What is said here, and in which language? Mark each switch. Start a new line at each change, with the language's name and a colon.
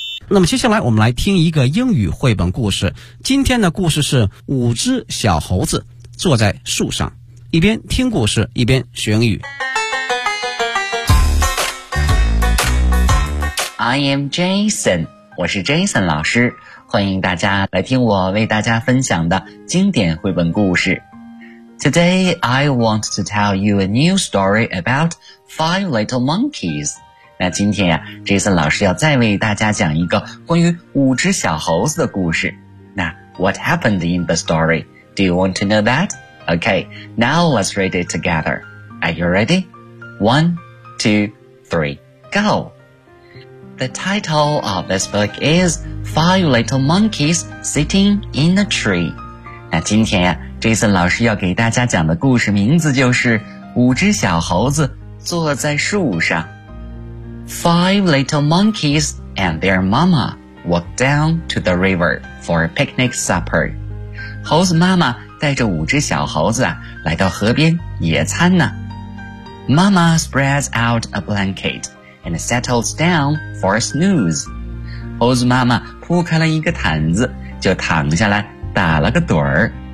Chinese: 那么接下来我们来听一个英语绘本故事。今天的故事是五只小猴子坐在树上，一边听故事一边学英语。
English: I am Jason,
Chinese: 我是 Jason 老师。欢迎大家来听我为大家分享的经典绘本故事。
English: Today, I want to tell you a new story about 5 little monkeys.
Chinese: 那今天呀 ,Jason 老师要再为大家讲一个关于五只小猴子的故事。
English: 那 ,what happened in the story? Do you want to know that? Okay, now let's read it together. Are you ready? 1, 2, 3, go! The title of this book is 5 Little Monkeys Sitting in a Tree.
Chinese: 那今天呀 ,Jason 老师要给大家讲的故事名字就是五只小猴子坐在树上。
English: 5 Little Monkeys and their mama walked down to the river for a picnic supper.
Chinese: 猴子妈妈带着五只小猴子啊来到河边野餐呢。
English: Mama spreads out a blanket. And settles down for a snooze.
Chinese: 猴子妈妈铺开了一个毯子，就躺下来打了个盹儿。